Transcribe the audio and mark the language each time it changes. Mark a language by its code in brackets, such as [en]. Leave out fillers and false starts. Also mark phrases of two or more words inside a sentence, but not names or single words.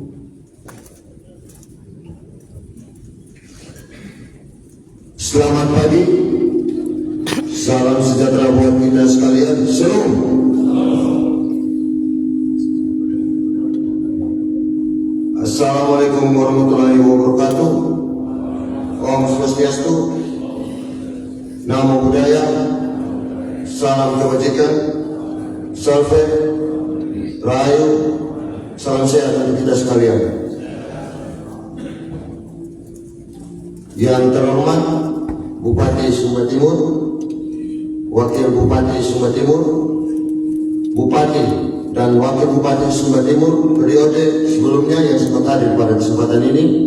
[id] Selamat pagi, salam sejahtera buat kita sekalian. Shalom. [ar] السلام عليكم ورحمة الله وبركاته. [ban] Om Swastiastu, [pi] Namo Buddhaya, [id] salam kebajikan, Salve, Rahayu, salam sehat untuk kita sekalian. Yang terhormat Bupati Sumba Timur, Wakil Bupati Sumba Timur, Bupati dan Wakil Bupati Sumba Timur periode sebelumnya yang sempat hadir pada kesempatan ini,